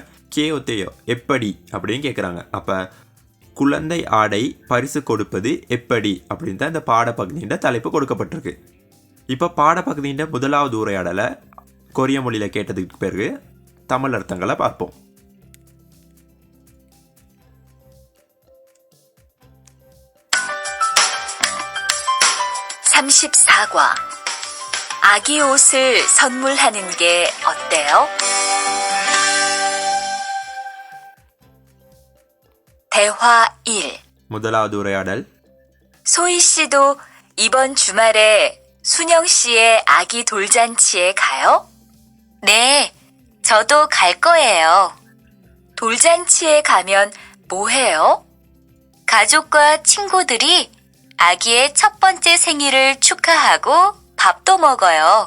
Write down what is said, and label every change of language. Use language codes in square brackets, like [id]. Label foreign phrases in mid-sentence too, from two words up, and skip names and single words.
[ko] 게 어때요 [ta] எப்படி அப்படின்னு கேட்குறாங்க. அப்போ குழந்தை ஆடை பரிசு கொடுப்பது எப்படி அப்படின்னு தான் இந்த பாடப்பகுதியின் தலைப்பு கொடுக்கப்பட்டிருக்கு. இப்போ பாடப்பகுதியின் முதலாவது உரையாடலை கொரிய மொழியில் கேட்டதுக்கு பிறகு தமிழ் அர்த்தங்களை பார்ப்போம். [ko] 아기 옷을 선물하는 게 어때요? 대화 1. [ta] முதலாவது உரையாடல். [ko] 소희 씨도 이번 주말에 순영 씨의 아기 돌잔치에 가요? 네, 저도 갈 거예요. 돌잔치에 가면 뭐 해요? 가족과 친구들이 아기의 첫 번째 생일을 축하하고 밥도 먹어요.